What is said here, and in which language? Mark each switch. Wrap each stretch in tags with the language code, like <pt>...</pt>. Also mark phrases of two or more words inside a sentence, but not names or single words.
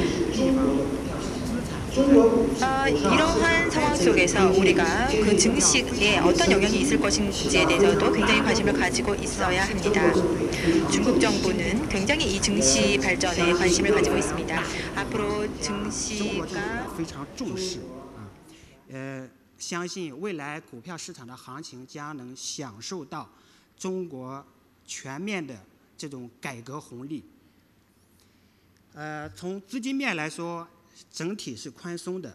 <ko>이러한 상황 속에서 우리가 그 증시에 어떤 영향이 있을 것인지에 대해서도 굉장히 관심을 가지고 있어야 합니다. 중국 정부는 굉장히 이 증시 발전에 관심을 가지고 있습니다. 앞으로 증시가</ko> <zh>相信未来股票市场的行情将能享受到中国全面的这种改革红利。从资金面来说，整体是宽松的。</zh>